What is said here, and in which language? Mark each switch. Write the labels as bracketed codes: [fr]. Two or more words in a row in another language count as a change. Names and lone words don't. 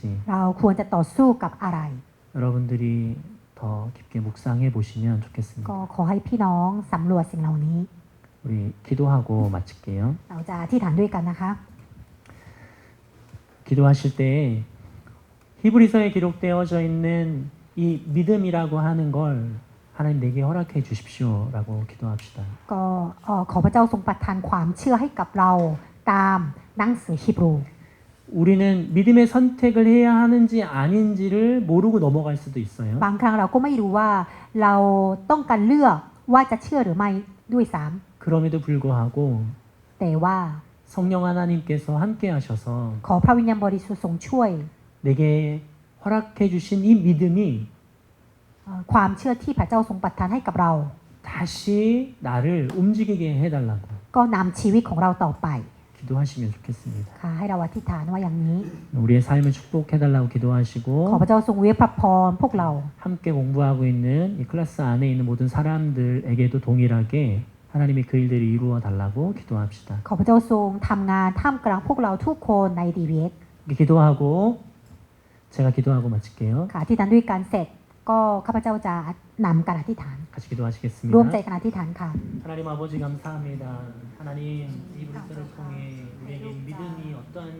[th] เราควรจะต่อสู้กับอะไร [ko] 여러분들이 더 깊게 묵상해 보시면 좋겠습니다. [th] ก็ขอให้พี่น้องสำรวจสิ่งเหล่านี้ [ko] 우리 기도하고 마칠게요. [th] เราจะอธิษฐานด้วยกันนะคะ [ko] 기도하실 때 히브리서에 기록되어져 있는 이 믿음이라고 하는 걸 하나님 내게 허락해 주십시오라고 기도합시다. [th] ก็ขอพระเจ้าทรงประทานความเชื่อให้กับเราตามหนังสือฮีบรู [ko] 우리는 믿음의 선택을 해야 하는지 아닌지를 모르고 넘어갈 수도 있어요. [th] บางครั้งเราก็ไม่รู้ว่าเราต้องการเลือกว่าจะเชื่อหรือไม่ด้วยซ้ [ko] 그럼에도 불구하고 [th] ำแต่ว่า [ko] 성령 하나님께서 함께 하셔서 [th] ขอพระวิญญาณบริสุทธิ์ทรงช่วย [ko] 내게 허락해 주신 이 믿음이 [th] ความเชื่อที่พระเจ้าทรงประทานให้กับเรา [ko] 다시 나를 움직이게 해달라고 [th] ก็นำชีวิตของเราต่อไป [ko] 기도하시면 좋겠습니다. [th] ค่ะให้เราอธิษฐานว่าอย่างนี้ [ko] 우리의 삶을 축복해달라고 [th] ขอ [ko] 기도하시고 [th] พระเจ้าทรงเวพระพรพวกเรา [ko] 함께 공부하고 있는 이 클래스 안에 있는 모든 사람들에게도 동일하게 하나님이 그 일들을 이루어 달라고 기도합시다. [th] ขอพระเจ้าทรงทำงานท่ามกลางพวกเราทุกคนใน DBS [ko] 기도하고 제가 기도하고 마칠게요. [th] ค่ะอธิษฐานด้วยการเสร็จก็ข้าพเจ้าจะนำการอธิษฐาน [ko] 같이 [th] ร่วมใจ [ko] 기도하시겠습니다. [th] กันอธิษฐานค่ะ [ko] 하나님 아버지 감사합니다. 하나님 이 불사를 통해 우리에게 믿음이 어떠한